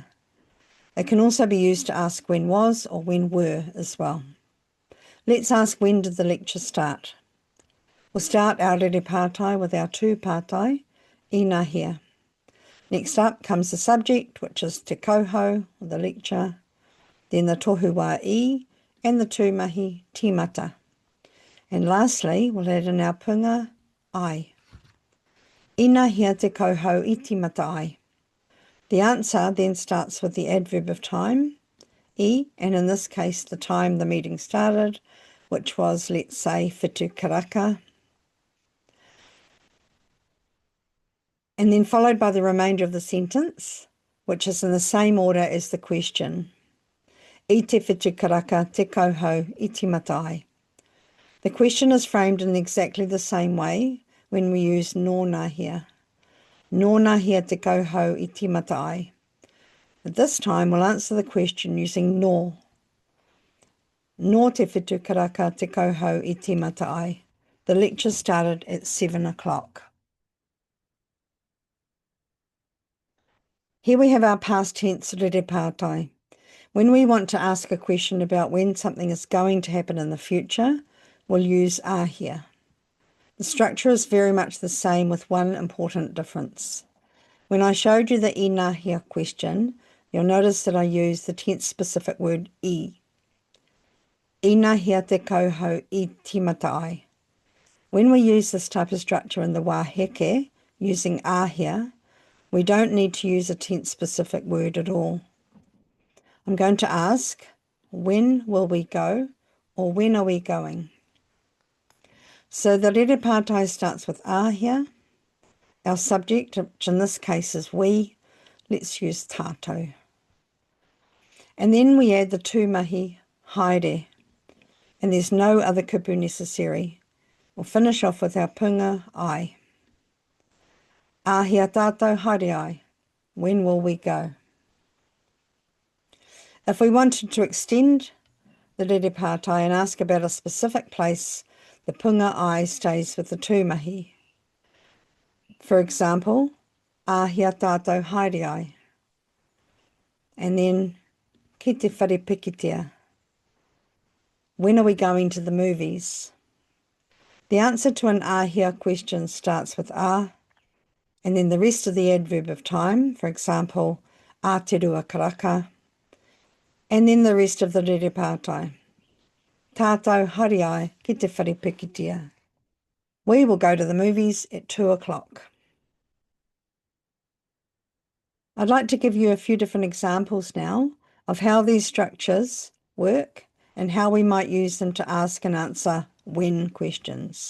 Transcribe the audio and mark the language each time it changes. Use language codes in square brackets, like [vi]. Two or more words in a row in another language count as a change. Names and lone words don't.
[en] It can also be used to ask when was or when were as well. Let's ask when did the lecture start. We'll start our rerepātai with our [mi] tūpātai, inahea. [en] Next up comes the subject, which is [mi] te kouhou, [en] or the lecture, then the [mi] tohu wā I, [en] and the [mi] tūmahi, timata. [en] And lastly, we'll add in our [mi] punga, ai. Inahea te kouhou I timata ai. [en] The answer then starts with the adverb of time, I, and in this case the time the meeting started, which was, let's say, [mi] whitu karaka. [en] And then followed by the remainder of the sentence, which is in the same order as the question. [mi] I te whitu karaka te kouhou I timata ai. [en] The question is framed in exactly the same way when we use nōnahea. [mi] Nōnahea te kouhou I timata ai. [en] But this time we'll answer the question using nō. [mi] Nō te whitu karaka te kouhou I timata ai. [en] The lecture started at 7 o'clock. Here we have our past tense rerepātai. When we want to ask a question about when something is going to happen in the future, we'll use āhea. The structure is very much the same with one important difference. When I showed you the inahea question, you'll notice that I used the tense-specific word I. [mi] Inahea te kouhou I timata ai. [en] When we use this type of structure in the [mi] wā heke, [en] using āhea, we don't need to use a tense-specific word at all. I'm going to ask, when will we go, or when are we going? So the rerepātai starts with āhea, our subject, which in this case is we. Let's use tātou. And then we add the [mi] tūmahi, haere, [en] and there's no other kupu necessary. We'll finish off with our [mi] punga, ai. Āhea tātou haere ai. [en] When will we go? If we wanted to extend the rerepātai and ask about a specific place, the [mi] punga ai [en] stays with the tūmahi. For example, [mi] āhea tātou haere ai. [en] And then, [mi] ki te wharepikitia. [en] When are we going to the movies? The answer to an āhea question starts with a, and then the rest of the adverb of time, for example, [mi] a te rua karaka, [en] and then the rest of the rerepātai. [mi] Tātou hari ai ki te wharepikitia. [en] We will go to the movies at 2 o'clock. I'd like to give you a few different examples now of how these structures work and how we might use them to ask and answer when questions.